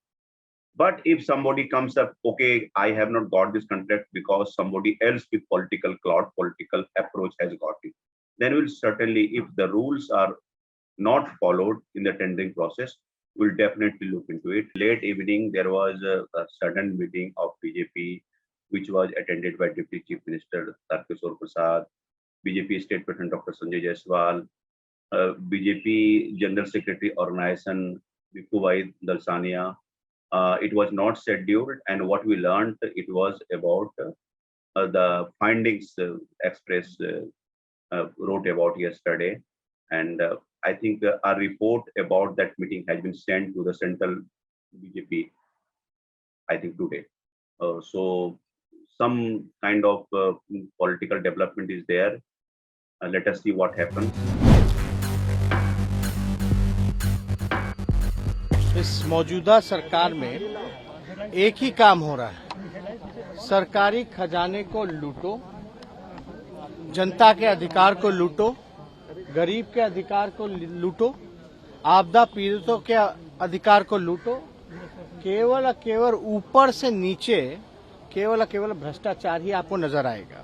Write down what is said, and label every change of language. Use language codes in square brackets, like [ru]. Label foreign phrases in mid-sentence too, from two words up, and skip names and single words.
[en] But if somebody comes up, okay, I have not got this contract because somebody else with political clout, political approach has got it, then we'll certainly, if the rules are not followed in the tendering process, we'll definitely look into it. Late evening, there was a sudden meeting of BJP, which was attended by Deputy Chief Minister Tarkeshwar Prasad, BJP State President Dr. Sanjay Jaiswal, BJP General Secretary Organization Bikubai Dalsania. It was not scheduled, and what we learned, it was about the findings Express wrote about yesterday, and I think a report about that meeting has been sent to the central BJP, I think today. So some kind of political development is there. Let us see what happens. [hi] इस मौजूदा सरकार में एक ही काम हो रहा है, सरकारी खजाने को लूटो, जनता के अधिकार को लूटो, गरीब के अधिकार को लूटो, आपदा पीड़ितों के अधिकार को लूटो, केवल ऊपर से नीचे केवल भ्रष्टाचार ही आपको नजर आएगा।